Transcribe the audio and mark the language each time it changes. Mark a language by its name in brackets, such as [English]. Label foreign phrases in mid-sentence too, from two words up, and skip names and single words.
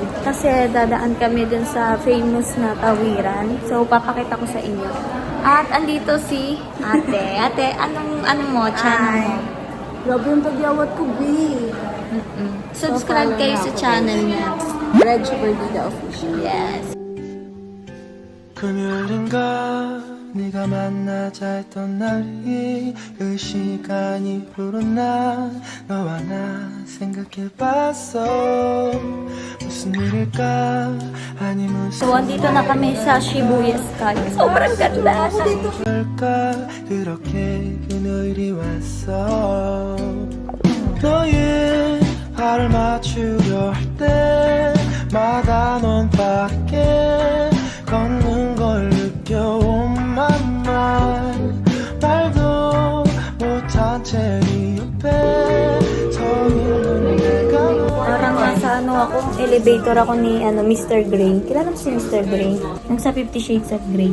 [Filipino] Kasi dadaan kami dun sa famous na tawiran. So, papakita ko sa inyo. At andito si ate. Ate, ano mo? Channel mo? Grabe yung pagyawat ko, B. Subscribe kayo sa channel niya. Reg Perdida Official. Yes. [Korean] 금요일인가 네가 만나자 했던 날이 그 시간이 흐르나 너와 나 생각해봤어 무슨 일일까 아니 무슨 [Filipino] So, andito na kami sa Shibuya Sky. Sobrang ganda. [Korean] 일까 그렇게 금요일이 왔어 너의 발을 맞추려 할 때마다 넌 밖에 걷는 걸 느껴 [English] on my mind [Korean] 말도 못한 채 네 옆에 서 있는 내가 [Filipino] Parang nasa ako, elevator ako ni Mr. Grey. Kilala mo si Mr. Grey? Yung sa 50 Shades of Grey.